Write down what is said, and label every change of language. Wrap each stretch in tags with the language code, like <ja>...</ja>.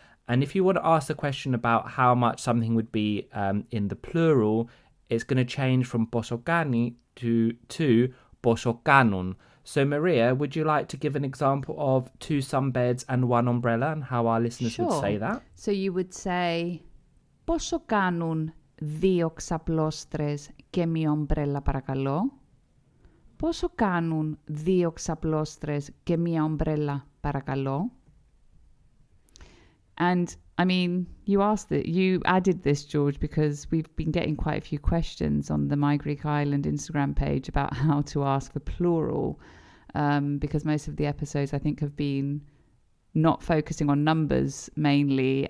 <en>And if you want to ask a question about how much something would be in the plural, it's going to change from</en> <el>πόσο κάνει</el> <en>to</en> <el>πόσο κάνουν.</el> <en>So Maria, would you like to give an example of 2 sunbeds and 1 umbrella and how our listeners would say that? So you would say</en> <el>πόσο κάνουν 2 ξαπλώστρες και μία ομπρέλα παρακαλώ? Πόσο κάνουν 2 ξαπλώστρες και μία ομπρέλα παρακαλώ?</el> <en>And I mean, you added this, George, because we've been getting quite a few questions on the My Greek Island Instagram page about how to ask for plural, because most of the episodes, I think, have been not focusing on numbers mainly.</en>